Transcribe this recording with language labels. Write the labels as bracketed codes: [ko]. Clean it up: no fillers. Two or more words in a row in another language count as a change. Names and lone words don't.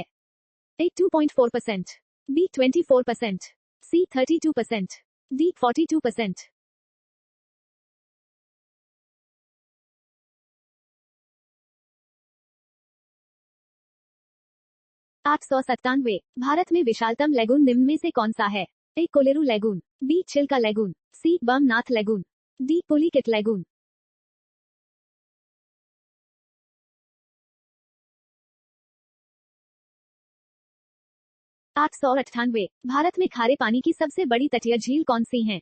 [hi] ए 2.4%, बी 24%, सी 32%, डी 42%। 897 भारत में विशालतम लेगून निम्न में से कौन सा है। ए कोलेरू लेगून, बी चिल्का लेगून, सी बमनाथ लेगून, डी पुलिकेट लेगून। 898 भारत में खारे पानी की सबसे बड़ी तटीय झील कौन सी है।